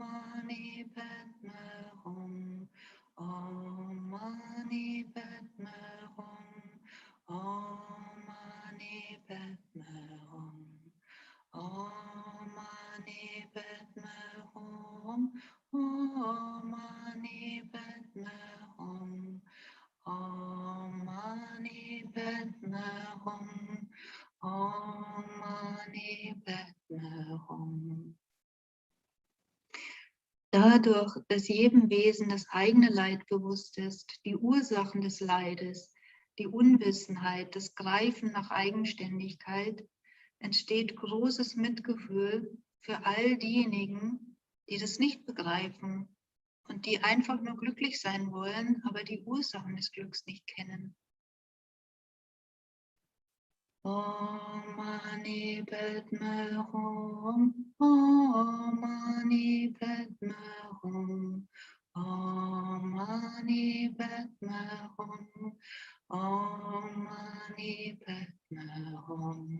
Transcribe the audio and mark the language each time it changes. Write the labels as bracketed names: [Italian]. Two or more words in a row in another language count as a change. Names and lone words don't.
[Sanskrit] मणि पद्म हूँ, ॐ मणि पद्म हूँ, ॐ मणि पद्म हूँ, ॐ मणि पद्म हूँ, ॐ मणि पद्म हूँ, ॐ मणि पद्म हूँ, ॐ मणि पद्म हूँ. [German] Dadurch, dass jedem Wesen das eigene Leid bewusst ist, die Ursachen des Leides, die Unwissenheit, das Greifen nach Eigenständigkeit, entsteht großes Mitgefühl für all diejenigen, die das nicht begreifen und die einfach nur glücklich sein wollen, aber die Ursachen des Glücks nicht kennen. [Sanskrit] ॐ मणि पद्मे हूँ. ॐ मणि पद्मे हूँ. ॐ मणि पद्मे हूँ. ॐ मणि पद्मे हूँ.